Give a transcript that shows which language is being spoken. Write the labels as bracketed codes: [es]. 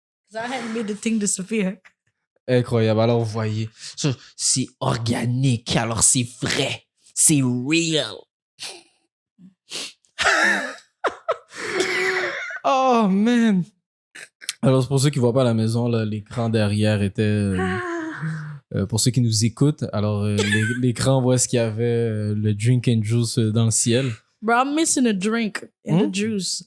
[en] I hadn't made the thing disappear. [fr] Incroyable. Alors, vous voyez, ça, c'est organique, alors c'est vrai. C'est real. [en] Oh, man. [fr] Alors, pour ceux qui ne voient pas à la maison, là, l'écran derrière était... pour ceux qui nous écoutent, alors l'écran, voit ce qu'il y avait, le Drink and Juice dans le ciel. [en] Bro, I'm missing a drink and the juice.